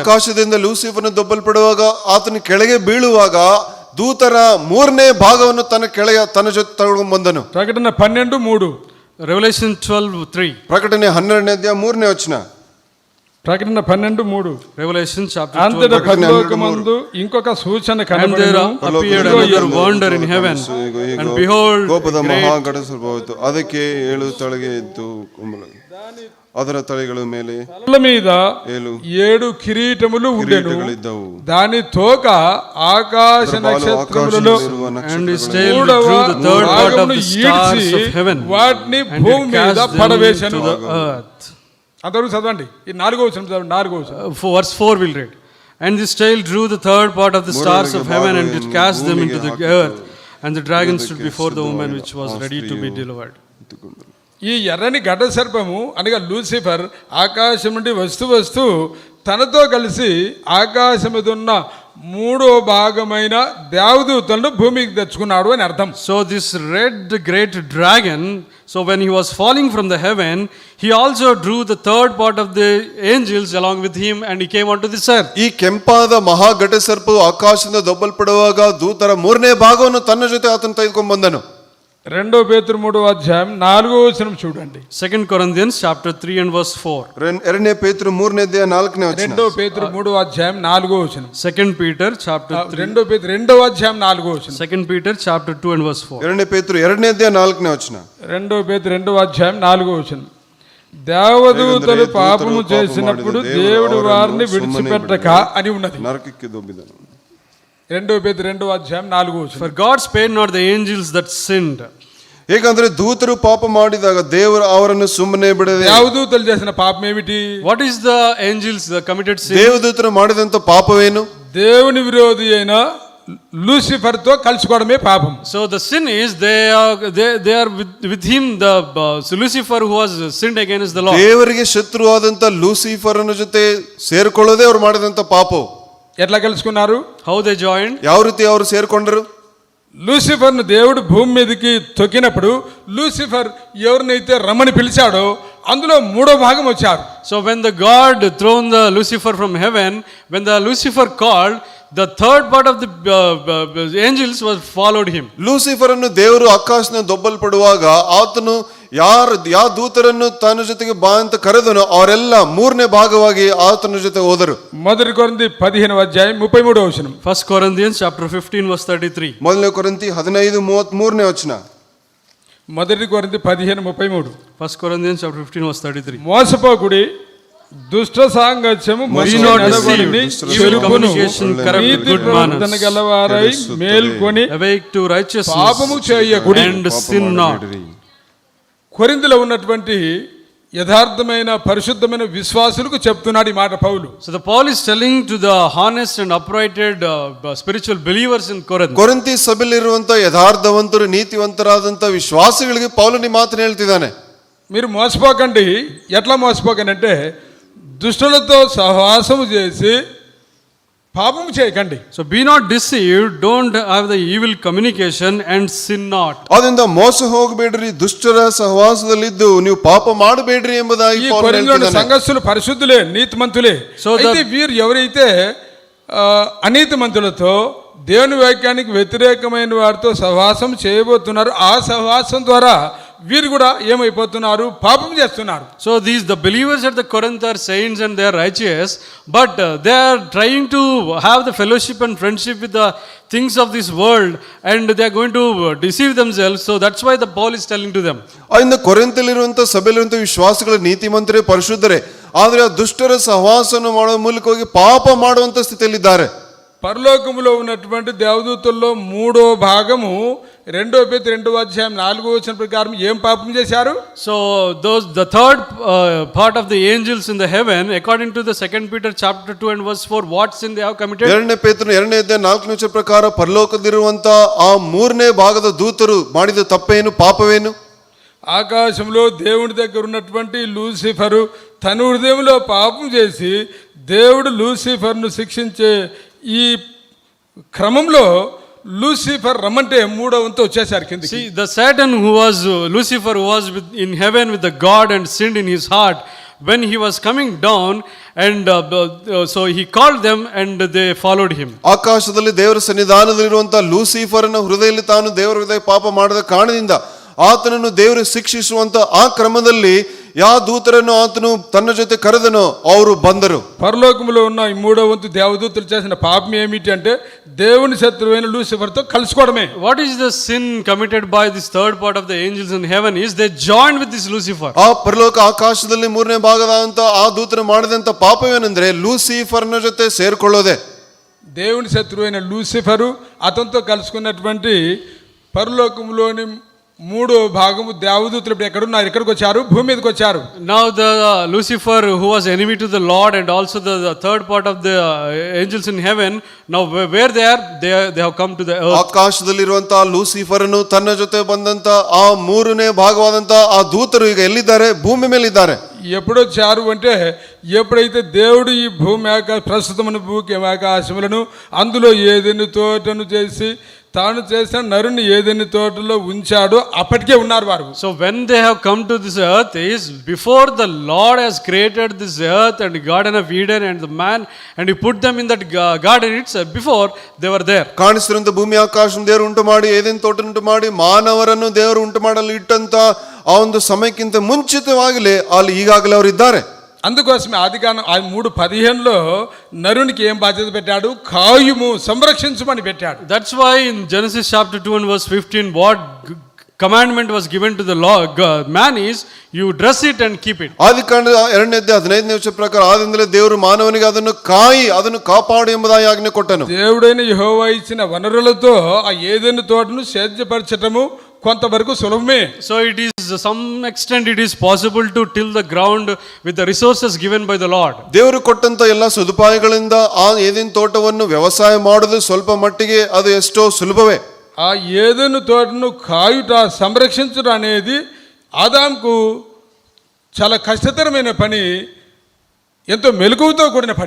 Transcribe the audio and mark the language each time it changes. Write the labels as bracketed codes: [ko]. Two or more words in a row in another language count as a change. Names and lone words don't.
[kn] ಆಕಾಶದಿಂದ ಲೂಸಿಫರ್ನ ದಬ್ಬಲ್ಪಡುವಾಗ ಆತನ ಕೆಳಗೆ ಬೀಳುವಾಗ ದೂತರ 3ನೇ ಭಾಗವನ್ನು ತನ್ನ ಜೊತೆ ತಗೊಂಡು ಬಂದನು. [te] ప్రకటన 12:3. [en] Revelation 12:3. [kn] ಪ್ರಕಟಣೆ 12ನೇ ಅಧ್ಯಾಯ 3ನೇ ವಚನ. [te] ప్రకటన 12:3. [en] Revelation chapter [te] అంతట 12. పరలోకమందు ఇంకొక సూచన [en] And there [te] కనబడెను. [en] appeared another wonder in heaven, and behold, [kn] ಕೋಪದ [en] great [kn] ಮಹಾಘಟಸರ್ಪವಾಯಿತು. ಅದಕ್ಕೆ 7 ತಲೆಗೆ ಇತ್ತು, ಅದರ ತಲೆಗಳ ಮೇಲೆ [te] తల మీద 7 కిరీటములు ఉండెను. [kn] ಕಿರೀಟಗಳಿದ್ದವು. [te] దాని తోక ఆకాశ నక్షత్రములలో [en] and his tail drew the third part of the stars of heaven [te] వాటిని [en] and [te] భూమి [en] it [te] మీద [en] cast them [te] పడవేశను. [en] to the earth. [te] అందరూ చదవండి. ఈ 4వ వచనం చదవండి. 4వ వచనం. [en] Verse 4 will read. And this tail drew the third part of the stars of heaven and it cast them into the earth. And the dragon stood before the woman which was ready to be delivered. [te] ఈ ఎర్రని ఘట సర్పము అనగా లూసిఫర్ ఆకాశం నుండి వస్తూ తనతో కలిసి ఆకాశం మీద ఉన్న 3వ భాగమైన దేవదూతలను భూమికి తెచ్చుకున్నాడు అని అర్థం. [en] So this red great dragon, so when he was falling from the heaven, he also drew the third part of the angels along with him and he came onto this earth. [kn] ಈ ಕೆಂಪಾದ ಮಹಾಘಟ ಸರ್ಪವು ಆಕಾಶದಿಂದ ದಬ್ಬಲ್ಪಡುವಾಗ ದೂತರ 3ನೇ ಭಾಗವನ್ನು ತನ್ನ ಜೊತೆ ಆತನು ತೆಗೆದುಕೊಂಡು ಬಂದನು. [te] 2 పేతురు 3వ అధ్యాయం 4వ వచనం చూడండి. [en] 2 Corinthians chapter 3 and verse 4. [kn] 2 ಪೇತ್ರ 3ನೇ ಅಧ್ಯಾಯ 4ನೇ ವಚನ. [te] 2 పేతురు 3వ అధ్యాయం 4వ వచనం. [en] 2 Peter chapter [te] 2 పేతురు 2వ అధ్యాయం 4వ వచనం. [en] 2 Peter chapter 2 and verse 4. [kn] 2 ಪೇತ್ರ 2ನೇ ಅಧ್ಯಾಯ 4ನೇ ವಚನ. [te] 2 పేతురు 2వ అధ్యాయం 4వ వచనం. దేవదూతలు పాపము చేసినప్పుడు దేవుడు వారిని విడిచిపెట్టక అని ఉన్నది. [kn] నరకಕ್ಕೆ ದೊಬ್ಬಿದನು. [te] 2 పేతురు 2వ అధ్యాయం 4వ వచనం. [en] For God spared not the angels that sinned. [kn] ಏಕೆಂದರೆ ದೂತರು ಪಾಪ ಮಾಡಿದಾಗ ದೇವರು ಅವರನ್ನು ಸುಮ್ಮನೆ ಬಿಡದೆ. [te] దేవదూతలు చేసిన పాపం ఏమిటి? [en] What is the angels committed sin? [kn] ದೇವದೂತರು ಮಾಡಿದಂತ ಪಾಪವೇನು? [te] దేవుని విరోధి అయిన లూసిఫర్ తో కలుసుకోవడమే పాపం. [en] So the sin is they are with him, the Lucifer who was sinned against the Lord. [kn] ದೇವರಿಗೆ ಶತ್ರುವಾದಂತ ಲೂಸಿಫರ್ನ ಜೊತೆ ಸೇರಿಕೊಳ್ಳೋದೇ ಅವರು ಮಾಡಿದಂತ ಪಾಪ. [te] ఎట్లా కలుసుకున్నారు? [en] How they joined? [kn] ಯಾವ ರೀತಿ ಅವರು ಸೇರ್ಕೊಂಡ್ರು? [te] లూసిఫర్ను దేవుడు భూమి మీదకి తొక్కినప్పుడు లూసిఫర్ ఎవరినైతే రమ్మని పిలిచాడో అందులో 3వ భాగం వచ్చారు. [en] So when the God thrown the Lucifer from heaven, when the Lucifer called, the third part of the angels was followed him. [kn] ಲೂಸಿಫರ್ ಅನ್ನು ದೇವರು ಆಕಾಶನ ದೊಬ್ಬಲ್ಪಡುವಾಗ ಆತನು ಯಾವ ದೂತರನ್ನು ತನ್ನ ಜೊತೆಗೆ ಬಾ ಅಂತ ಕರೆದನು ಅವರೆಲ್ಲ 3ನೇ ಭಾಗವಾಗಿ ಆತನ ಜೊತೆ ಹೋದರು. [te] 1 కొరింథీ 15వ అధ్యాయం 33వ వచనం. [en] 1 Corinthians chapter 15 verse 33. [kn] 1 ಕೊರಿಂಥಿ 15:33ನೇ ವಚನ. [te] 1 కొరింథీ 15:33. [en] 1 Corinthians chapter 15 verse 33. [te] మోసపోకుడి, దుష్ట సాంగత్యము నీతి ప్రవర్తన గలవారై మేల్కొని [en] awake to righteousness [te] పాపము చేయకుడి [en] and sin not. [te] కొరింథీలో ఉన్నటువంటి యథార్థమైన పరిశుద్ధమైన విశ్వాసులకు చెప్తున్నాడు ఈ మాట పౌలు. [en] So the Paul is telling to the honest and uprighted spiritual believers in Corinth. [kn] ಕೊರಿಂಥಿ ಸಭೆಯಲ್ಲಿರುವಂತ ಯಥಾರ್ಥವಂತರು ನೀತಿವಂತರಾದಂತ ವಿಶ್ವಾಸಿಗಳಿಗೆ ಪೌಲನಿ ಮಾತನ್ನು ಹೇಳ್ತಿದ್ದಾನೆ. [te] మీరు మోసపోకండి. ఎట్లా మోసపోకండి అంటే దుష్టులతో సహవాసము చేసి పాపము చేయకండి. [en] So be not deceived, don't have the evil communication and sin not. [kn] ಅದರಿಂದ ಮೋಸ ಹೋಗಬೇಡ್ರಿ, ದುಷ್ಟರ ಸಹವಾಸದಲ್ಲಿದ್ದು ನೀವು ಪಾಪ ಮಾಡಬೇಡ್ರಿ ಎಂಬುದಾಗಿ [te] ఈ [kn] ಪೌಲನು [te] కొరింథీయుల [kn] ಹೇಳ್ತಿದ್ದಾನೆ. [te] సంఘస్థులు పరిశుద్ధులే, నీతిమంతులే. So అయితే వీరు ఎవరైతే అనీతిమంతులతో దేవుని వాక్యానికి వ్యతిరేకమైన వారితో సహవాసం చేయబోతున్నారు, ఆ సహవాసం ద్వారా వీరు కూడా ఏమైపోతున్నారు, పాపం చేస్తున్నారు. [en] So the believers at the Corinth are saints and they are righteous, but they are trying to have the fellowship and friendship with the things of this world, and they are going to deceive themselves. So that's why the Paul is telling to them. [kn] ಇಂದ ಕೊರಿಂಥದಲ್ಲಿರುವಂತ ಸಭೆಯಲ್ಲಿರುವಂತ ವಿಶ್ವಾಸಿಗಳು ನೀತಿಮಂತರೇ, ಪರಿಶುದ್ಧರೇ, ಆದರೆ ಆ ದುಷ್ಟರ ಸಹವಾಸವನ್ನು ಮಾಡುವ ಮೂಲಕವಾಗಿ ಪಾಪ ಮಾಡುವಂತ ಸ್ಥಿತಿಯಲ್ಲಿದ್ದಾರೆ. [te] పరలోకములో ఉన్నటువంటి దేవదూతల్లో 3వ భాగము 2 Peter 2:4 ప్రకారం ఏం పాపం చేశారు? [en] So the third part of the angels in the heaven, according to the 2 Peter chapter 2 and verse 4, what sin they have committed? [kn] 2ನೇ ಪೇತ್ರನ 2ನೇ ಅಧ್ಯಾಯ 4ನೇ ವಚನ ಪ್ರಕಾರ ಪರಲೋಕದಲ್ಲಿರುವಂತ ಆ 3ನೇ ಭಾಗದ ದೂತರು ಮಾಡಿದ ತಪ್ಪೇನು, ಪಾಪವೇನು? [te] ఆకాశంలో దేవుడి దగ్గర ఉన్నటువంటి లూసిఫరు తన హృదయంలో పాపం చేసి దేవుడు లూసిఫర్ను శిక్షించే ఈ క్రమంలో లూసిఫర్ రమ్మంటే 3వ వంతు వచ్చేసారు కిందకి. [en] See, the Satan who was Lucifer, who was in heaven with the God and sinned in his heart, when he was coming down, and so he called them and they followed him. [kn] ಆಕಾಶದಲ್ಲಿ ದೇವರ ಸನ್ನಿಧಾನದಲ್ಲಿರುವಂತ ಲೂಸಿಫರ್ನ ಹೃದಯದಲ್ಲಿ ತಾನು ದೇವರ ಹೃದಯ ಪಾಪ ಮಾಡದ ಕಾರಣದಿಂದ ಆತನನ್ನು ದೇವರು ಶಿಕ್ಷಿಸುವಂತ ಆ ಕ್ರಮದಲ್ಲಿ ಯಾವ ದೂತರನ್ನು ಆತನು ತನ ಜೊತೆ ಕರೆದನೋ ಅವರು ಬಂದರು. [te] పరలోకములో ఉన్న ఈ 3వ వంతు దేవదూతలు చేసిన పాపం ఏమిటి అంటే దేవుని శత్రువైన లూసిఫర్తో కలుసుకోవడమే. [en] What is the sin committed by this third part of the angels in heaven is they joined with this Lucifer. [kn] ಆ ಪರಲೋಕ ಆಕಾಶದಲ್ಲಿ 3ನೇ ಭಾಗದಂತ ಆ ದೂತರು ಮಾಡಿದಂತ ಪಾಪವೇನೆಂದ್ರೆ ಲೂಸಿಫರ್ನ ಜೊತೆ ಸೇರ್ಕೊಳ್ಳೋದೆ. [te] దేవుని శత్రువైన లూసిఫరు అతనితో కలుసుకున్నటువంటి పరలోకములోని 3వ భాగము దేవదూతలు ఇప్పుడు ఎక్కడున్నారు? ఇక్కడికి వచ్చారు, భూమి మీదకి వచ్చారు. [en] Now the Lucifer, who was enemy to the Lord, and also the third part of the angels in heaven, now where they are, they have come to the earth. [kn] ಆಕಾಶದಲ್ಲಿರುವಂತ ಲೂಸಿಫರ್ನು ತನ್ನ ಜೊತೆ ಬಂದಂತ ಆ 3ನೇ ಭಾಗವಾದಂತ ಆ ದೂತರು ಈಗ ಎಲ್ಲಿದ್ದಾರೆ? ಭೂಮಿ ಮೇಲೆ ಇದ್ದಾರೆ. [te] ఎప్పుడు వచ్చారు అంటే ఎప్పుడైతే దేవుడు ఈ భూమి ప్రస్తుతమైన భూమి ఆకాశములను అందులో ఏదైనా తోటను చేసి తాను చేసిన నరుని ఏదైనా తోటలో ఉంచాడో అప్పటికే ఉన్నారు వారు. [en] So when they have come to this earth is before the Lord has created this earth and Garden of Eden and the man, and he put them in that garden itself, before they were there. [kn] ಕಾಣಿಸ್ತಿರುವಂತ ಭೂಮಿ ಆಕಾಶ ದೇವರು ಉಂಟು ಮಾಡಿ, ಏದೇನು ತೋಟ ಉಂಟು ಮಾಡಿ, ಮಾನವರನ್ನು ದೇವರು ಉಂಟು ಮಾಡಲು ಇಟ್ಟಂತ ಆ ಒಂದು ಸಮಯಕ್ಕಿಂತ ಮುಂಚಿತವಾಗಲೇ ಅಲ್ಲಿ ಈಗಾಗಲೇ ಅವರು ಇದ್ದಾರೆ. [te] అందుకోసమే ఆదికాండం 3:15లో నరునికి ఏం బాధ్యత పెట్టాడు? కాయుము, సంరక్షించమని పెట్టాడు. [en] That's why in Genesis chapter 2 and verse 15 what commandment was given to the law man is you dress it and keep it. [kn] ಆದಿಕಾಂಡ 2ನೇ ಅಧ್ಯಾಯ 15ನೇ ವಚನ ಪ್ರಕಾರ ಆದಿಂದಲೇ ದೇವರು ಮಾನವನಿಗೆ ಅದನ್ನು ಕಾಯಿ, ಅದನ್ನು ಕಾಪಾಡು ಎಂಬುದಾಗಿ ಆಜ್ಞೆ ಕೊಟ್ಟನು. [te] దేవుడైన యెహోవా ఇచ్చిన వనరులతో ఆ ఏదెను తోటను సేద్యపరచటము కొంతవరకు సులభమే. [en] So it is some extent it is possible to till the ground with the resources given by the Lord. [kn] ದೇವರು ಕೊಟ್ಟಂತ ಎಲ್ಲ ಸದುಪಾಯಗಳಿಂದ ಆ ಏದೇನು ತೋಟವನ್ನು ವ್ಯವಸಾಯ ಮಾಡೋದು ಸ್ವಲ್ಪ ಮಟ್ಟಿಗೆ ಅದು ಎಷ್ಟೋ ಸುಲಭವೇ. [te] ఆ ఏదెను తోటను కాయుట, సంరక్షించడం అనేది ఆదాంకు చాలా కష్టతరమైన పని, ఎంతో మెలకువతో కూడిన పని.